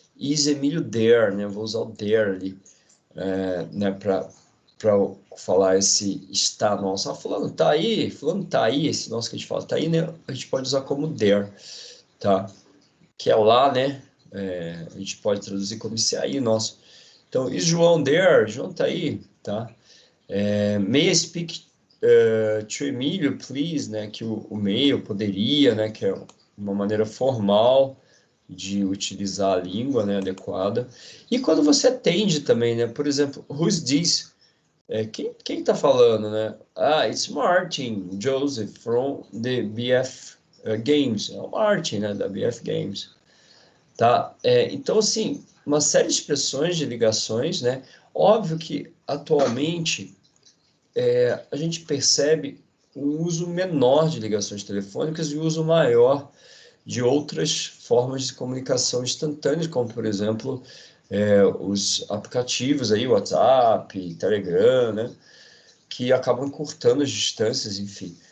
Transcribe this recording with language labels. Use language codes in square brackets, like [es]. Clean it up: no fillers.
[en] Is Emílio there, [pt] né? Eu vou usar o there ali, né? Para falar esse está nosso. Fulano tá aí, esse nosso que a gente fala tá aí, né? A gente pode usar como there, tá? Que é o lá, né? A gente pode traduzir como esse aí nosso. Então, [en] is João there? [pt] João tá aí, tá? [en] May I speak to Emílio, please, né? [pt] Que o may eu poderia, né? Que é uma maneira formal de utilizar a língua, né, adequada. E quando você atende também, né? Por exemplo, [en] who's this? [pt] Quem tá falando, né? [en] It's Martin Joseph from the BF Games. [pt] É o Martin, né, da BF Games. Tá? Então, assim, uma série de expressões de ligações, né? Óbvio que atualmente a gente percebe um uso menor de ligações telefônicas e o uso maior de outras formas de comunicação instantâneas, como, por exemplo, os aplicativos aí, WhatsApp, Telegram, né, que acabam encurtando as distâncias, enfim.